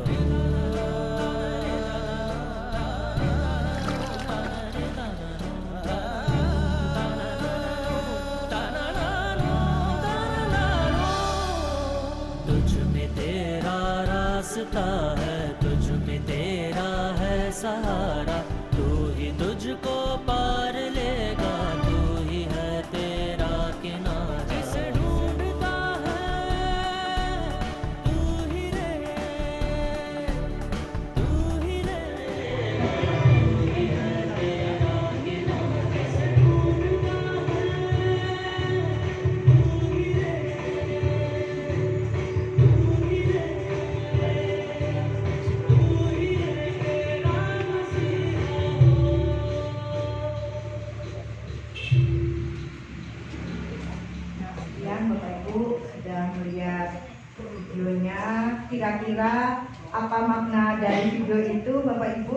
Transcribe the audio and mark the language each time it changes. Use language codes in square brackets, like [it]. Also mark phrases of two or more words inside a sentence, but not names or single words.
[hi] रास्ता है तुझ में तेरा है सहारा तू ही तुझको पार लेगा तू ही है तेरा किनारा जिसे ढूंढता है तू ही रे तू ही रे तू ही है तेरा किनारा जिसे ढूंढता है तू ही रे [id] Bapak Ibu sudah melihat videonya, kira-kira apa makna dari video itu Bapak Ibu?